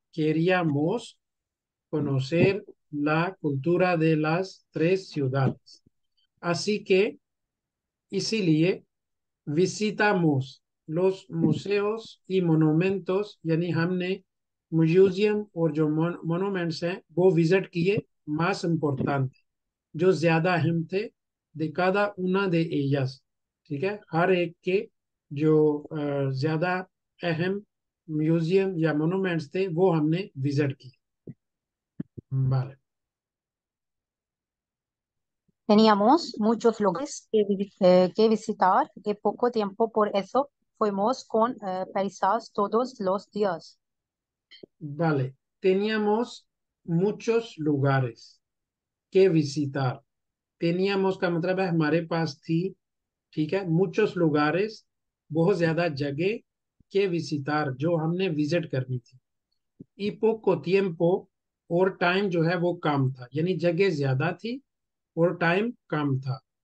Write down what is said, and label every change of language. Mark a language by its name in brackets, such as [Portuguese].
[Spanish] queríamos conocer la cultura de las 3 ciudades, así que [Hindi] इसीलिए [Spanish] visitamos los museos y monumentos, [Hindi] यानी हमने museum और जो मोनूमेंट्स हैं वो विजिट किए, [Spanish] más importante [Hindi] जो ज्यादा अहम थे, [Spanish] de cada una de ellas, [Hindi] ठीक है, हर एक के जो ज्यादा अहम म्यूजियम या मोनूमेंट्स थे वो हमने विजिट किए। [Spanish] vale। Teníamos muchos lugares que visitar y poco tiempo, por eso fuimos con prisas todos los días. vale, teníamos muchos lugares que visitar। [Hindi] teníamos का मतलब है हमारे पास थी, ठीक है, [Spanish] muchos lugares [Hindi] बहुत ज्यादा जगह के visitar जो हमने विजिट करनी थी। [Spanish] y poco tiempo [Hindi] और टाइम जो है वो कम था, यानी जगह ज्यादा थी और टाइम कम था।